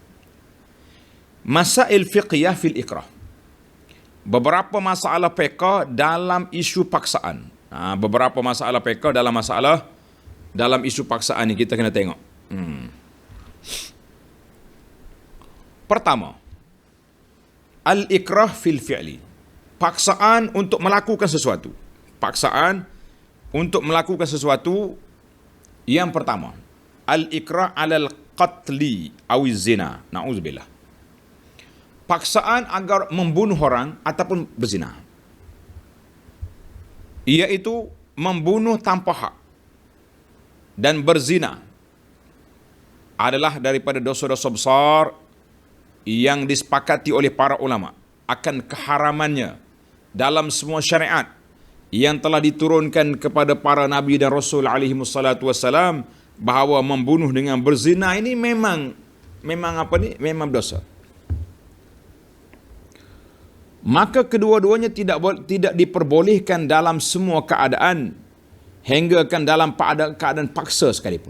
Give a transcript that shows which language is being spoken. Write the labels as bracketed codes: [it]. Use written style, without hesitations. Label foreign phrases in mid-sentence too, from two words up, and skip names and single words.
[ar] Masail fiqhiyah fil ikrah. [ms] Beberapa masalah fiqh dalam isu paksaan. Beberapa masalah fiqh dalam isu paksaan ni kita kena tengok. [ar] Pertama, al-ikrah fil fi'li. [ms] Paksaan untuk melakukan sesuatu. Paksaan untuk melakukan sesuatu. [ar] Yang pertama, al-ikrah alal qatli awiz zina. [ms] Na'udzubillah. Paksaan agar membunuh orang ataupun berzina. Iaitu membunuh tanpa hak dan berzina adalah daripada dosa-dosa besar yang disepakati oleh para ulama akan keharamannya dalam semua syariat yang telah diturunkan kepada para nabi dan rasul [ar] alaihi wassalatu wassalam, [ms] bahawa membunuh dengan berzina ini memang dosa. Maka kedua-duanya tidak diperbolehkan dalam semua keadaan, hingga kan dalam keadaan paksa sekalipun.